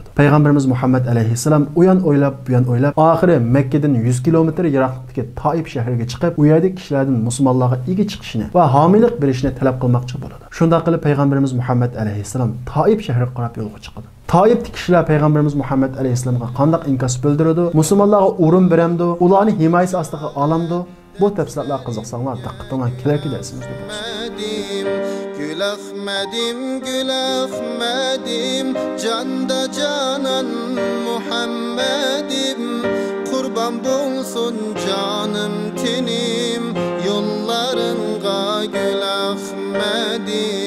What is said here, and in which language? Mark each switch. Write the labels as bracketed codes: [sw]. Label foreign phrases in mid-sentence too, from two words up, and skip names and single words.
[uz] Payg'ambarimiz Muhammad alayhisalom u yon o'ylab, bu yon o'ylab, oxiri Makkadan 100 kilometr yiroqlikdagi Toif shahriga chiqib, u yerdagi kishilardan musulmonlarga ega chiqishini va homiylik berishni talab qilmoqchi bo'ladi. Shunday qilib Payg'ambarimiz Muhammad alayhisalom Toif shahriga qarab yo'lga chiqadi. Toifdagi kishilar payg'ambarimiz Muhammad alayhisalomga qanday inkas bildirdi, musulmonlarga o'rin beramdi, ularni himoyasi ostiga olamdi. Bu tafsilotlar qiziqsanglar diqqatingizga kerakli darsimizda bo'lsin. [tr] Gül Ahmedim, Gül Ahmedim, canda canan Muhammedim, kurban bulsun canım tenim, yollarınga Gül Ahmedim.